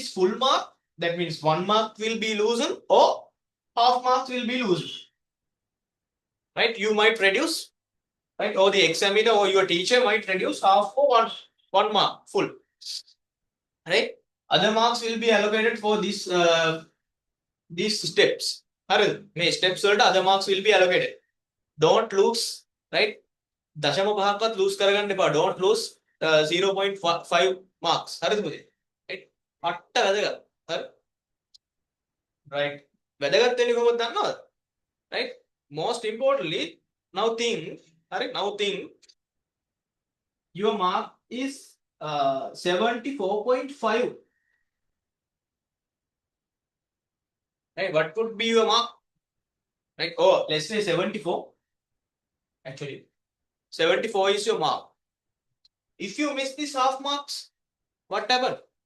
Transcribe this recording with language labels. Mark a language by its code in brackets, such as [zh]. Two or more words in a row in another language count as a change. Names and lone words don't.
[en] full mark that means 1 mark will be loosened or half marks will be loosened right you might reduce right or the examiner or your teacher might reduce half or 1 mark full right other marks will be allocated for this these steps [si] හරිද මේ steps වලට [en] other marks will be allocated don't lose right [si] දශම පහක්වත් lose කරගන්න එපා [en] don't lose 0.5 marks [si] හරිද පුතේ [en] right [si] අට්ට වැදගත් හරි [en] right [si] වැදගත් වෙන්නේ කොහොමද දන්නවද [en] right most importantly now think your mark is 74.5 right what could be your mark right oh let's say 74 actually 74 is your mark if you miss this half marks what happened